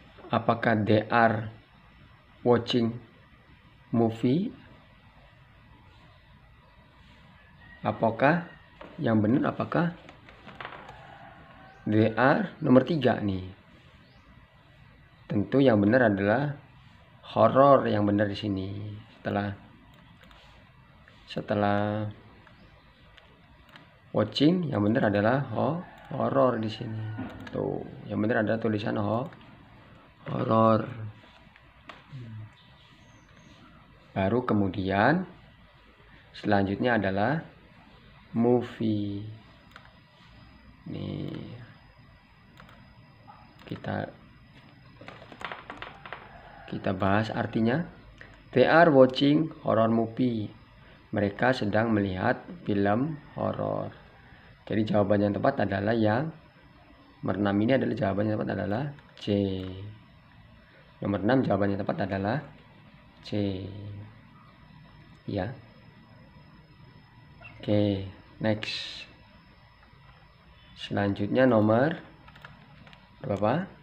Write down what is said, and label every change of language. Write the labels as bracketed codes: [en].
[id] Apakah [en] they are watching movie? [id] Apakah yang benar apakah [en] they are? [id] Nomor 3 nih. Tentu yang benar adalah horror yang benar di sini. Setelah watching yang benar adalah horror di sini. Tuh, yang benar adalah tulisan horror. Baru kemudian selanjutnya adalah movie. Nih. Kita bahas artinya. [en] They are watching horror movie. [id] Mereka sedang melihat film horor. Jadi jawaban yang tepat adalah yang nomor 6 ini adalah jawaban yang tepat adalah C. Nomor 6 jawaban yang tepat adalah C. Ya. Oke, next. Selanjutnya nomor berapa?